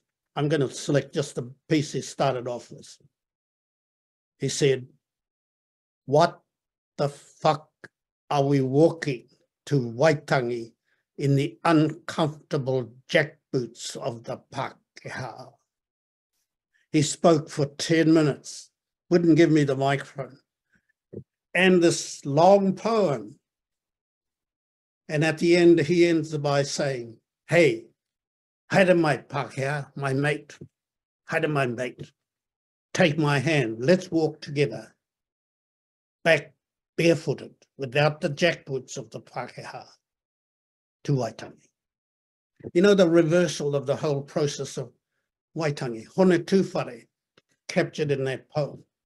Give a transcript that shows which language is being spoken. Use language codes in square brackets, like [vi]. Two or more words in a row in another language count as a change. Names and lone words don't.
[en] I'm going to select just the piece he started off with. He said, "What the fuck are we walking to Waitangi in the uncomfortable jackboots of the Pākehā?" He spoke for 10 minutes, wouldn't give me the microphone. And this long poem. And at the end, he ends by saying, [mi] "Hey, haere mai Pākehā, [en] my mate, [mi] haere mai mate, [en] take my hand, let's walk together, back barefooted, without the jackboots of the Pākehā, to Waitangi." You know, the reversal of the whole process of Waitangi, Hone Tūwhare, captured in that poem.